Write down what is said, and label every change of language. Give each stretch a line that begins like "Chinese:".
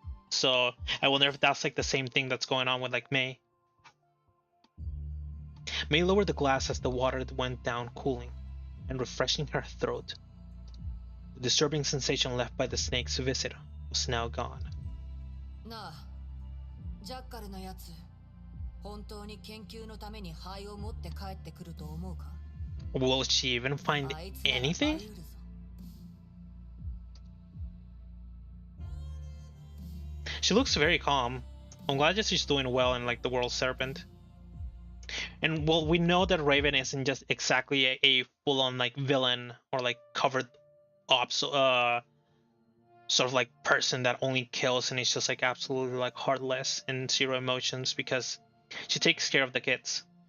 English: So I wonder if that's like the same thing that's going on with like May. May lowered the glass as the water went down, cooling and refreshing her throat. The disturbing sensation left by the snake's visit was now gone.
Japanese: なあ、ジャッカルのやつ、本当に研究のために灰を持って帰ってくると思うか?
English: Will she even find anything? She looks very calm. I'm glad that she's doing well in like the world serpent. And well, we know that Raven isn't just exactly a full-on like villain or like covered up sort of like person that only kills and is just like absolutely like heartless and zero emotions, because she takes care of the kids.